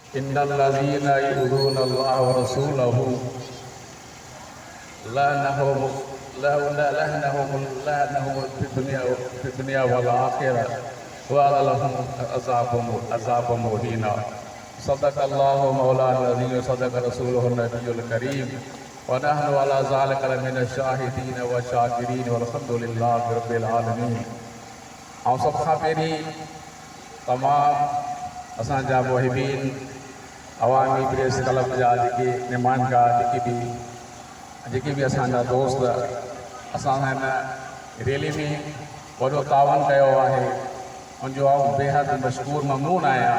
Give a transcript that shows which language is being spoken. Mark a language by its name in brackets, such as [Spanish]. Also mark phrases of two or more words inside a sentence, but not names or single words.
[Arabic] إن الذين يؤذون الله ورسوله لعنهم في الدنيا والآخرة ولهم عذاب مهينا. صدق الله مولانا العظيم وصدق رسوله النبي الكريم ونحن على ذلك من الشاهدين والشاكرين والحمد لله رب العالمين. [Sindhi] ऐं सभ खां पहिरीं तमामु असांजा मुहिबीन अवामी प्रेस क्लब जा जेके नुमाइंदा जेके बि असांजा दोस्त असां हिन रैली में वॾो तावन कयो आहे, उनजो आउं बेहद मशकूर ममनून आहियां।